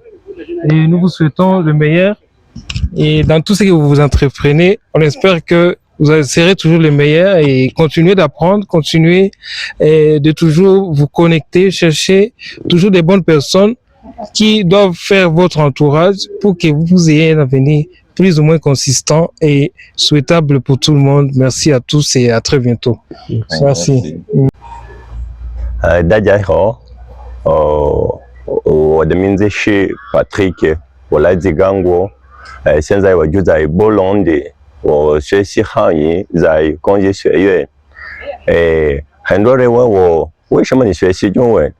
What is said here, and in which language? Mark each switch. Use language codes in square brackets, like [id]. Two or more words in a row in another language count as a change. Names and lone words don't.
[fr] Et nous vous souhaitons le meilleur. Et dans tout ce que vous entreprenez, on espère que vous serez toujours les meilleurs et continuez d'apprendre, continuez de toujours vous connecter, chercher toujours des bonnes personnes qui doivent faire votre entourage pour que vous ayez un avenir plus ou moins consistant et souhaitable pour tout le monde. Merci à tous et à très bientôt. Merci. [zh] Patrick 现在我就在波隆的，我学习汉语，在工业学院。很多人问我为什么你学习中文？